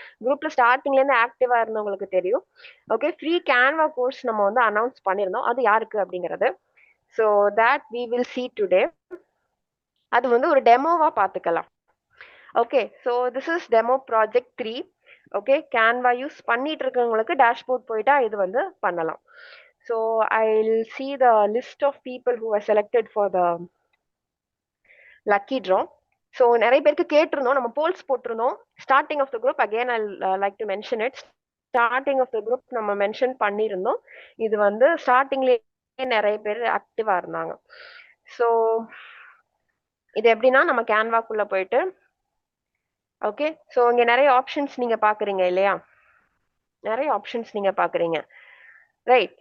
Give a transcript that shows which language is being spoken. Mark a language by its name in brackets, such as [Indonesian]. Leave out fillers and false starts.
[Tamil] குரூப்ல ஸ்டார்டிங்ல இருந்து ஆக்டிவா இருந்தவங்களுக்கு தெரியும். ஓகே, ஃப்ரீ கேன்வா கோர்ஸ் நம்ம வந்து அனௌன்ஸ் பண்ணியிருந்தோம். அது யாருக்கு அப்படிங்கிறது. [English] So that we will see today. [Tamil] அது வந்து ஒரு டெமோவா பார்த்துக்கலாம். Okay, [English] So this is demo project 3. [Tamil] Okay, Canva use பண்ணிட்டு இருக்கவங்களுக்கு டேஷ்போர்ட் போயிட்டா இது வந்து பண்ணலாம். [English] So I will see the list of people who are selected for the lucky draw. [Tamil] So நிறைய பேருக்கு கேட்டிருந்தோம், நம்ம போல்ஸ் போட்டிருந்தோம். [English] Starting of the group again I like to mention it. [Tamil] Starting of the group நம்ம mention பண்ணியிருந்தோம். இது வந்து ஸ்டார்டிங்லேயே நிறைய பேர் ஆக்டிவா இருந்தாங்க. ஸோ இது எப்படின்னா நம்ம கேன்வாக்குள்ள போயிட்டு, ஓகே, ஸோ இங்க நிறைய ஆப்ஷன்ஸ் நீங்க பாக்குறீங்க இல்லையா, நிறைய ஆப்ஷன்ஸ் நீங்க பாக்குறீங்க, ரைட்.